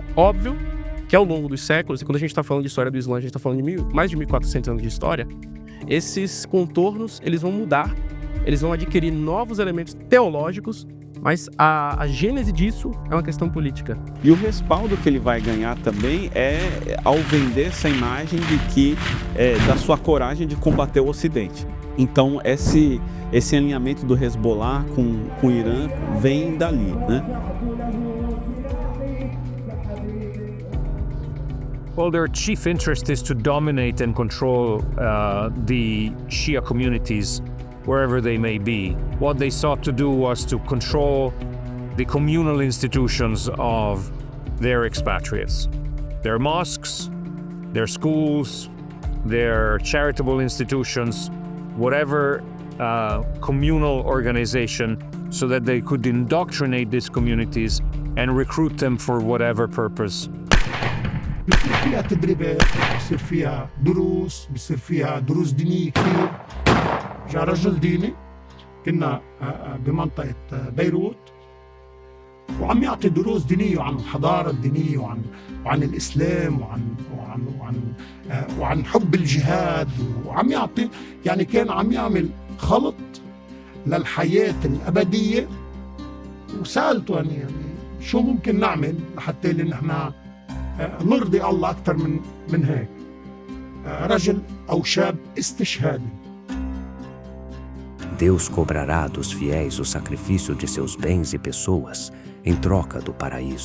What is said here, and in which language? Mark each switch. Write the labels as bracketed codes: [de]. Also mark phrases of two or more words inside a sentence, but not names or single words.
[pt] Óbvio que ao longo dos séculos, e quando a gente está falando de história do Islã, a gente está falando de mais de 1.400 anos de história, esses contornos eles vão mudar, eles vão adquirir novos elementos teológicos, mas a gênese disso é uma questão política. E o respaldo que ele vai ganhar também é ao vender essa imagem de que da sua coragem de combater o Ocidente. Então esse alinhamento do Hezbollah com o Irã vem dali, né? [en] Well, their chief interest is to dominate and control the Shia communities wherever they may be. What they sought to do was to control the communal institutions of their expatriates. Their mosques, their schools, their charitable institutions, whatever communal organization, so that they could indoctrinate these communities and recruit them for whatever purpose. [ar] بيصير فيها تدريبات، بيصير فيها دروس دينية كثير. جاء رجل ديني كنا بمنطقة بيروت وعم يعطي دروس دينية عن الحضارة الدينية وعن الإسلام وعن حب الجهاد وعم يعطي، يعني كان عم يعمل خلط للحياة الأبدية. وسألته يعني شو ممكن نعمل لحتى اللي نحن نرضي الله أكثر من هيك. رجل أو شاب استشهادي. [pt] Deus cobrará dos fiéis o sacrifício de seus bens e pessoas em troca do paraíso.